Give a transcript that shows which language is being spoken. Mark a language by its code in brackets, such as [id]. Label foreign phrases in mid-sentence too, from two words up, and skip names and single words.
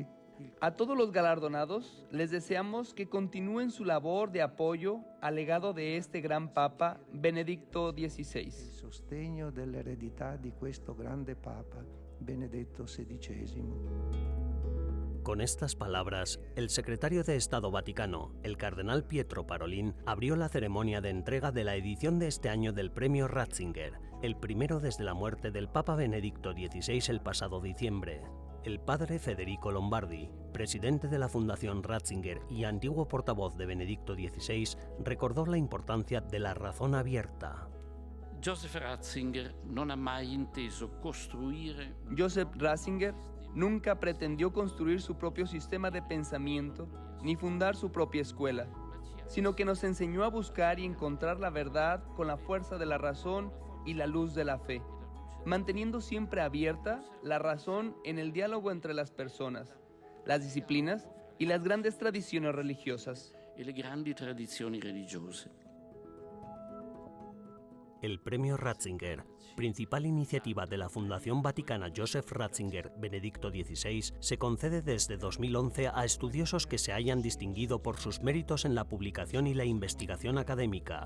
[es] A todos los galardonados les deseamos que continúen su labor de apoyo al legado de este gran Papa Benedicto XVI. [it] Il sostegno dell'eredità di questo grande Papa Benedetto XVI. [es] Con estas palabras, el secretario de Estado Vaticano, el cardenal Pietro Parolin, abrió la ceremonia de entrega de la edición de este año del Premio Ratzinger, el primero desde la muerte del Papa Benedicto XVI el pasado diciembre. El padre Federico Lombardi, presidente de la Fundación Ratzinger y antiguo portavoz de Benedicto XVI, recordó la importancia de la razón abierta. [it] Joseph Ratzinger non ha mai inteso costruire. [es] Joseph Ratzinger nunca pretendió construir su propio sistema de pensamiento ni fundar su propia escuela, sino que nos enseñó a buscar y encontrar la verdad con la fuerza de la razón y la luz de la fe, manteniendo siempre abierta la razón en el diálogo entre las personas. Las disciplinas y las grandes tradiciones religiosas. [it] e le grandi tradizioni religiose. [es] El Premio Ratzinger, principal iniciativa de la Fundación Vaticana Joseph Ratzinger Benedicto XVI, se concede desde 2011 a estudiosos que se hayan distinguido por sus méritos en la publicación y la investigación académica.